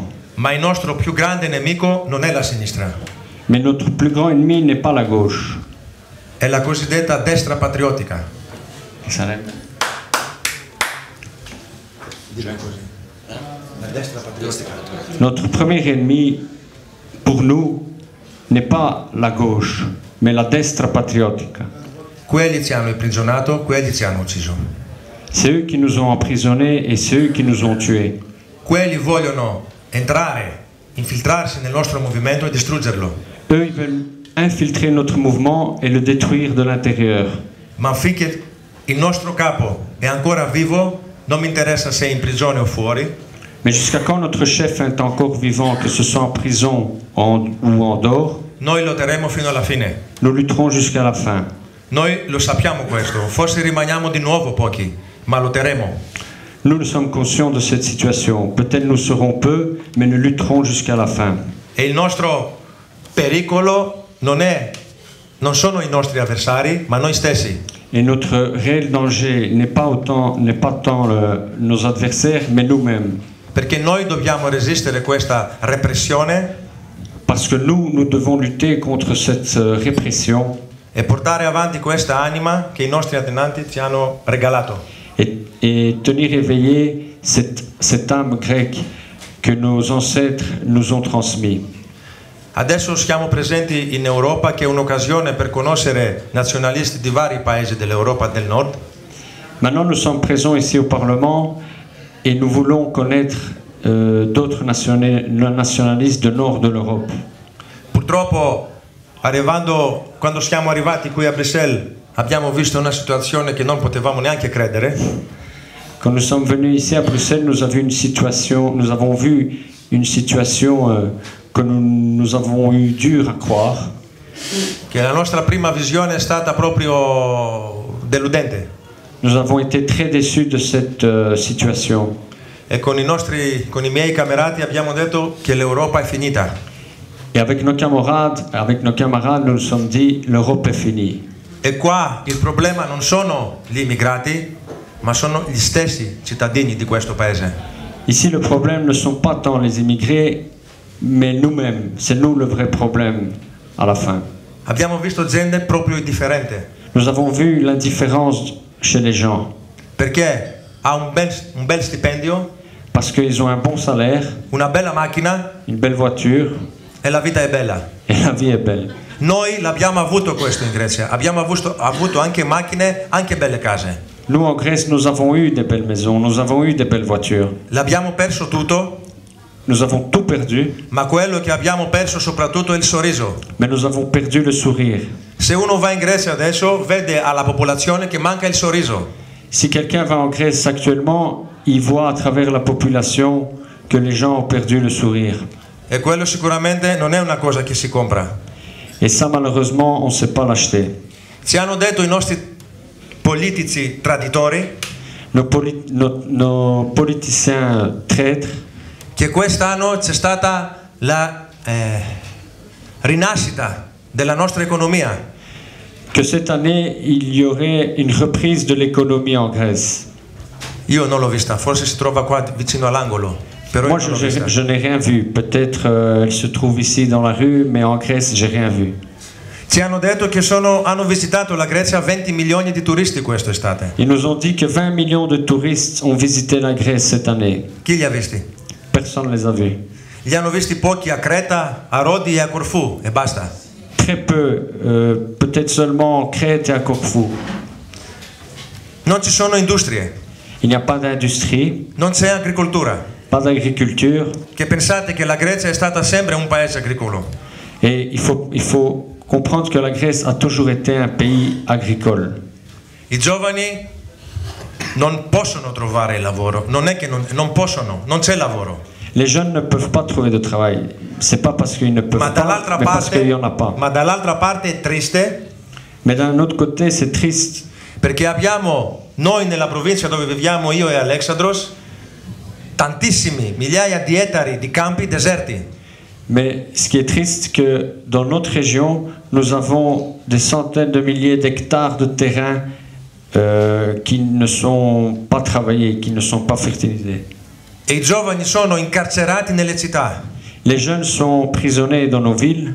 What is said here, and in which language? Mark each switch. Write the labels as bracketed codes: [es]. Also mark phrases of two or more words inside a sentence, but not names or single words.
[it] Ma il nostro più grande nemico non è la sinistra, [fr] Mais notre plus grand ennemi n'est pas la gauche. [it] è la cosiddetta destra patriottica. Che sarebbe? La destra patriottica. [fr] Notre premier ennemi, pour nous, n'est pas la gauche, mais la [it] destra patriottica. Quelli ci hanno imprigionato, quelli ci hanno ucciso. [fr] C'est eux qui nous ont emprisonnés et c'est eux qui nous ont tués. [it] Quelli vogliono entrare, infiltrarsi nel nostro movimento e distruggerlo. [fr] Eux, ils veulent infiltrer notre mouvement et le détruire de l'intérieur. [it] Ma finché il nostro capo è ancora vivo, non mi interessa se è in prigione o fuori, [fr] Mais jusqu'à quand notre chef est encore vivant, que ce soit en prison ou en dehors, [it] noi lotteremo fino alla fine. [fr] nous lutterons jusqu'à la fin. [it] Noi lo sappiamo questo, forse rimaniamo di nuovo pochi, ma lotteremo. [fr] Nous sommes conscients de cette situation. Peut-être nous serons peu, mais nous lutterons jusqu'à la fin. [it] E il nostro pericolo non sono i nostri avversari, ma noi stessi. [fr] Et notre réel danger n'est pas tant nos adversaires, mais nous-mêmes. [it] Perché noi dobbiamo resistere questa repressione [fr] Parce que nous devons lutter contre cette répression [it] e portare avanti questa anima che i nostri antenati ci hanno regalato. [fr] et tenir éveillée cette âme grecque que nos ancêtres nous ont transmise. [it] Adesso siamo presenti in Europa, che è un'occasione per conoscere nazionalisti di vari paesi dell'Europa del Nord. [fr] Maintenant, nous sommes présents ici au Parlement et nous voulons connaître d'autres nationalistes du nord de l'Europe. [it] Purtroppo, quando siamo arrivati qui a Bruxelles, abbiamo visto una situazione che non potevamo neanche credere. [fr] Quand nous sommes venus ici à Bruxelles, nous avons vu une situation que nous avons eu dur à croire. [it] Che la nostra prima visione è stata proprio deludente. [fr] Nous avons été très déçus de cette situation. [it] E con i miei camerati abbiamo detto che l'Europa è finita. [fr] Et avec nos camarades, nous nous sommes dit, l'Europe est finie. [it] E qua il problema non sono gli immigrati, ma sono gli stessi cittadini di questo paese. [fr] Ici, le problème ne sont pas tant les immigrés, mais nous-mêmes. C'est nous le vrai problème à la fin. [it] Abbiamo visto gente proprio indifferente. [fr] Nous avons vu l'indifférence chez les gens. [it] Perché ha un bel stipendio, [fr] Parce qu'ils ont un bon salaire, [it] una bella macchina [fr] une belle voiture, [it] e la vita è bella. [fr] et la vie est belle. [it] Noi l'abbiamo avuto questo in Grecia, abbiamo avuto anche macchine, anche belle case. [fr] Nous, en Grèce, nous avons eu des belles maisons, nous avons eu des belles voitures. [it] L'abbiamo perso tutto, [fr] Nous avons tout perdu, [it] ma quello che abbiamo perso soprattutto è il sorriso. [fr] mais nous avons perdu le sourire. [it] Se uno va in Grecia adesso, vede alla popolazione che manca il sorriso. [fr] Si quelqu'un va en Grèce actuellement, il voit à travers la population que les gens ont perdu le sourire. [it] E quello sicuramente non è una cosa che si compra. [fr] Et ça, malheureusement, on ne sait pas l'acheter. [it] Ci hanno detto i nostri politici traditori [fr] Nos politiciens traîtres, [it] che quest'anno c'è stata la rinascita della nostra economia. [fr] que cette année, il y aurait une reprise de l'économie en Grèce. [it] Io non l'ho vista, forse si trova qua vicino all'angolo. Però [fr] Moi, [it] io non l'ho vista. [fr] je n'ai rien vu. Peut-être elle se trouve ici dans la rue, mais en Grèce, j'ai rien vu. [it] Ci hanno detto che hanno visitato la Grecia 20 milioni di turisti quest'estate. [fr] Ils nous ont dit que 20 millions de touristes ont visité la Grèce cette année. [it] Chi li ha visti? [fr] Personne ne les a vus. [it] Li hanno visti pochi a Creta, a Rodi e a Corfù e basta. [fr] Très peu, peut-être seulement en Crète et à Corfou. [it] Non ci sono industrie, [fr] Il n'y a pas d'industrie, [it] non c'è agricoltura. [fr] pas d'agriculture. [it] Che pensate che la Grecia è stata sempre un paese agricolo. [fr] Et il faut comprendre que la Grèce a toujours été un pays agricole. [it] I giovani non possono trovare il lavoro, non è che non possono, non c'è lavoro. [fr] Les jeunes ne peuvent pas trouver de travail. C'est pas parce qu'ils ne peuvent [it] Ma [fr] pas, [it] dall'altra [fr] mais parce qu'il n'y en a pas. [it] parte è triste [fr] Mais d'un autre côté, c'est triste. [it] perché abbiamo, noi nella provincia dove viviamo io e Alexandros, tantissimi, migliaia di ettari di campi deserti. [fr] Mais ce qui est triste, c'est que dans notre région, nous avons des centaines de milliers d'hectares de terrain qui ne sont pas travaillés, qui ne sont pas fertilisés. [it] E i giovani sono incarcerati nelle città, [fr] Les jeunes sont prisonniers dans nos villes,